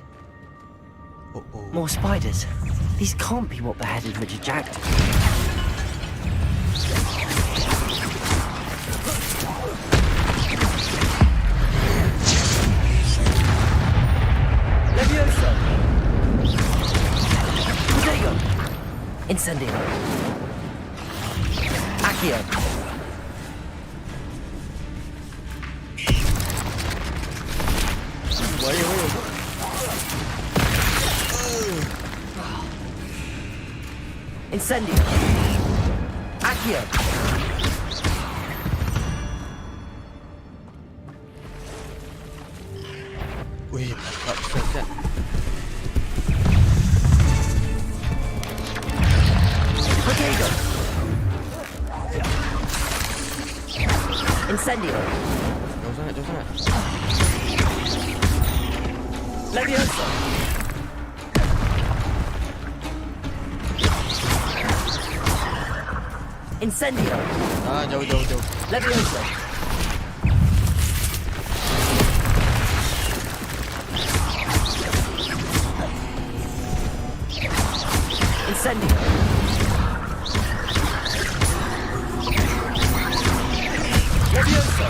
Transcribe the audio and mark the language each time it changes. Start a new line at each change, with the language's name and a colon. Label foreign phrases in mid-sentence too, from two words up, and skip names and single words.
English: More spiders. These can't be what beheaded Richard Jackdaw. Levioso. Protego. Incendio. Accio. Incendio. Accio.
Malay: Wih, tak bisa kan?
English: Potato. Incendio.
Malay: Jauh sangat, jauh sangat.
English: Levioso. Incendio.
Malay: Ah, jauh, jauh, jauh.
English: Levioso. Incendio. Levioso.